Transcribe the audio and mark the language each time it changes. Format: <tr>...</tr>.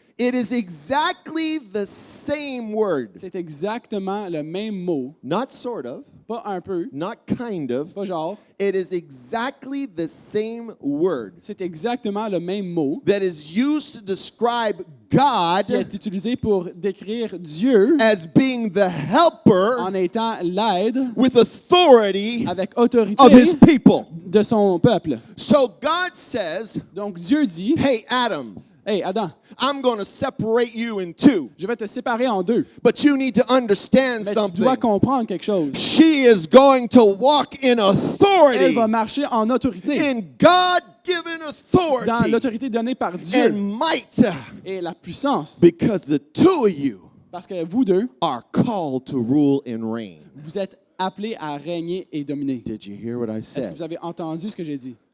<en>It is exactly the same word.</en> <fr>C'est exactement le même mot,</fr> <en>Not sort of,</en> <fr>pas un peu,</fr> <en>not kind of.</en> <fr>pas genre.</fr> <en>It is exactly the same word</en> <fr>C'est exactement le même mot</fr> <en>that is used to describe God</en> <fr>qui est utilisé pour décrire Dieu</fr> <en>as being the helper</en> <fr>en étant l'aide</fr> <en>with authority</en> <fr>avec autorité</fr> <en>of his people.</en> <fr>de son peuple.</fr> <en>So God says,</en> <fr>Donc Dieu dit,</fr> <en>hey, Adam,</en> <fr>hey Adam,</fr> <en>I'm going to separate you in two,</en> <fr>je vais te séparer en deux,</fr> <en>but you need to understand</en> <fr>mais tu dois</fr> <en>something.</en> <fr>comprendre quelque chose.</fr> <en>She is going to walk in</en> <fr>Elle</fr> <en>authority,</en> <fr>va marcher en autorité,</fr> <en>in God-given</en> <fr>dans</fr> <en>authority</en> <fr>l'autorité donnée par Dieu</fr> <en>and might,</en> <fr>et la puissance,</fr> <en>because the two of you</en> <fr>parce que vous deux,</fr> <en>are called to rule and reign.</en> <fr>vous êtes appelés à régner et dominer.</fr> <en>Did you hear what I</en> <fr>Est-ce que</fr> <en>said?</en> <fr>vous avez entendu ce que j'ai dit?</fr>